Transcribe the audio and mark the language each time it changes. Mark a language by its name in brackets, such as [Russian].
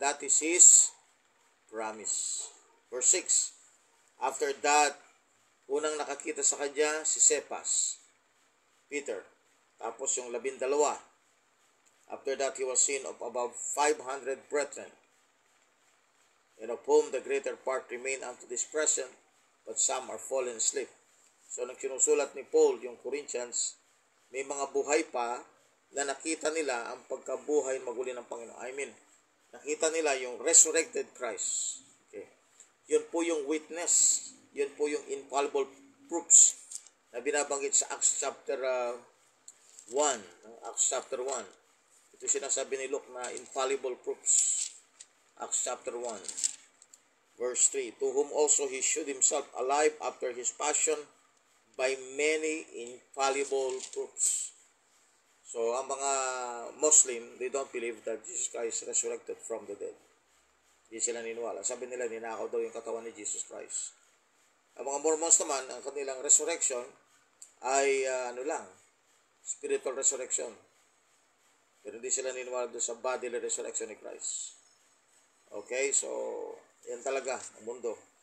[English] That is his promise. Verse 6, after that, [Filipino] unang nakakita sa kanya si Cephas, Peter, tapos yung 12. [English] After that, he was seen of above 500 brethren, and of whom the greater part remain unto this present, but some are fallen asleep. [Filipino] So, nang sinusulat ni Paul yung Corinthians, may mga buhay pa na nakita nila ang pagkabuhay maguli ng Panginoon. Nakita nila yung resurrected Christ. Okay. Yun po yung witness. Yun po yung infallible proofs na binabanggit sa Acts chapter 1. Acts chapter 1. Ito sinasabi ni Luke na infallible proofs. [English] Acts chapter 1, verse 3, to whom also he shewed himself alive after his passion by many infallible proofs. So, [Filipino] ang mga [English] Muslim, they don't believe that Jesus Christ resurrected from the dead. [Filipino] Hindi sila niniwala. Sabi nila, ninakaw daw yung katawan ni Jesus Christ. Ang mga Mormons naman, ang kanilang resurrection ay spiritual resurrection. Pero hindi sila niniwala doon sa bodily resurrection ni Christ. Okay, so yan talaga ang mundo.